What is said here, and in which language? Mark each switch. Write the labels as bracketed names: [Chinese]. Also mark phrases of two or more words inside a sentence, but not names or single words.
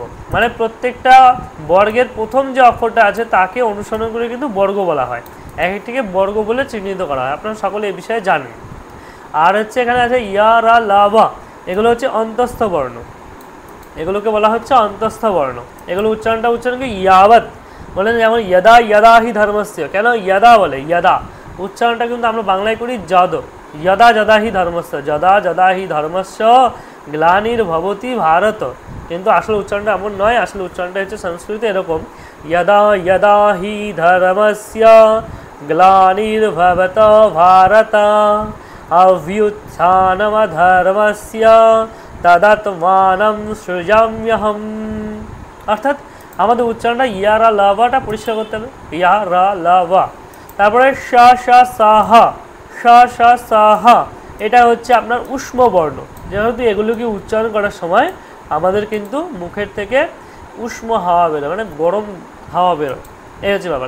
[Bangla] মানে প্রত্যেকটা বর্গের প্রথম যে অক্ষরটা আছে তাকে অনুসরণ করে কিন্তু বর্গ বলা হয়, এক একটিকে বর্গ বলে চিহ্নিত করা হয়, আপনারা সকলে এই বিষয়ে জানেন। আর হচ্ছে এখানে আছে ইয়া রা লা বা, এগুলো হচ্ছে অন্তস্থ বর্ণ, এগুলোকে বলা হচ্ছে অন্তস্থ বর্ণ। এগুলো উচ্চারণ কি ইয়াবৎ বলেন, যেমন [Sanskrit] ইয়দা ইয়দা হি ধর্মস্য। [Bangla] কেন ইয়দা বলে, ইয়দা উচ্চারণটা কিন্তু আমরা বাংলায় করি যদ, [Sanskrit] যদা যদা হি ধর্মস্য, যদা যদা হি ধর্মস্য গ্লানির্ভবতি ভারত। [Bangla] কিন্তু আসলে উচ্চারণটা এমন নয়, আসলে উচ্চারণটা হচ্ছে সংস্কৃতে এরকম, [Sanskrit] यदा यदा हि धर्मस्य ग्लानिर्भवत भारत अभ्युत्थानमधर्मस्य तदात्मानं सृजाम्यहम्। [Bangla] অর্থাৎ আমাদের উচ্চারণটা ইয়ারা লাভাটা পরিষ্কার করতে হবে, ইয়ারা লাভা। তারপরে সা সা সাহা, সা সা সাহা, এটা হচ্ছে আপনার উষ্ম বর্ণ। যেহেতু এগুলোকে উচ্চারণ করার সময় আমাদের কিন্তু মুখের থেকে উষ্ম হাওয়া বেরোয়, মানে গরম হাওয়া বেরোয়, এই হচ্ছে ব্যাপার।